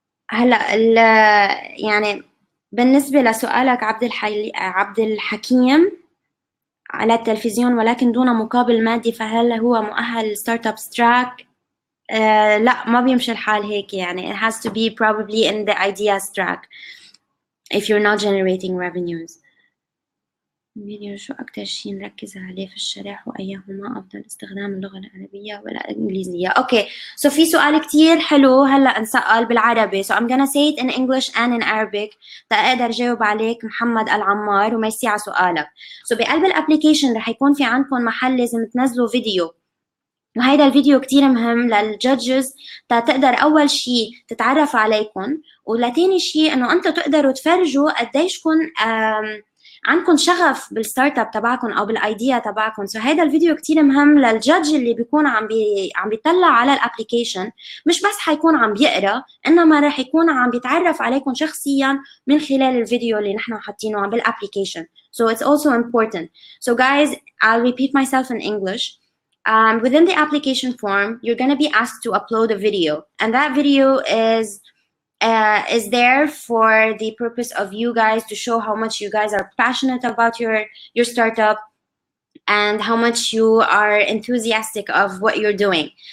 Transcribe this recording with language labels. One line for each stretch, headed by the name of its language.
Arabic: هلا يعني بالنسبة لسؤالك عبد الحكيم على التلفزيون ولكن دون مقابل مادي، فهل هو مؤهل ستارت اب تراك؟ لا، ما بيمشي الحال هيك يعني.
English: It has to be probably in the ideas track if you're not generating revenues.
Arabic: فيديو شو أكتر شيء نركز عليه في الشرح، وأيهما أفضل، استخدام اللغة العربية ولا الإنجليزية؟ Okay, so في سؤال كتير حلو هلأ انسأل بالعربي.
English: So I'm gonna say it in English and in Arabic
Arabic: تقدر جاوب عليك محمد العمار وميرسي على سؤالك. So بقلب الابليكيشن رح يكون في عندكم محل لازم تنزلوا فيديو، وهيدا الفيديو كتير مهم للجادجز تقدر أول شيء تتعرف عليكم، ولتاني شيء إنه أنتوا تقدروا تفرجوا قديشكم عندكم شغف بالستارت اب تبعكم او بالايديا تبعكم. سو هيدا الفيديو كتير مهم للجادج اللي بيكون عم بيطلع على الابليكيشن، مش بس حيكون عم بيقرا، انما رح يكون عم بيتعرف عليكم شخصيا من خلال الفيديو اللي نحن حاطينه بالابليكيشن.
English: So it's also important. So guys, I'll repeat myself in English. Within the application form, you're going to be asked to upload a video, and that video is there for the purpose of you guys to show how much you guys are passionate about your startup and how much you are enthusiastic of what you're doing.